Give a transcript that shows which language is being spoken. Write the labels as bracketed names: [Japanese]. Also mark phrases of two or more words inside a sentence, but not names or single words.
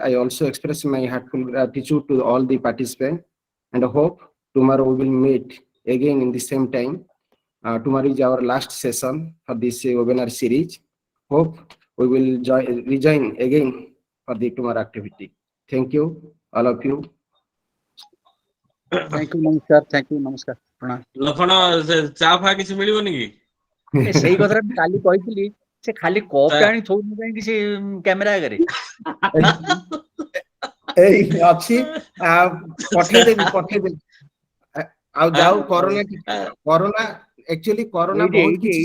[English] I also express my heartfelt gratitude to all the participants, and hope tomorrow we will meet again in the same time. Tomorrow is our last session for this webinar series. Hope we will rejoin again for the tomorrow activity. Thank you, all of you. Thank you, namaskar. Thank you, namaskar. Pranam. [Odia] ଲଖଣ ଚା ଫା କିଛି ମିଳିବନି କି? ସେଇ କଥା ମୁଁ କାଲି କହିଥିଲି, ସେ ଖାଲି କପ୍ ଟା ଆଣି ଥୋଉନି କାହିଁକି ସେ କ୍ୟାମେରା ଆଗରେ? ଏଇ ଅଛି, ପଠେଇଦେବି। ଆଉ ଯାଉ କରୋନା actually କରୋନା ବହୁତ କିଛି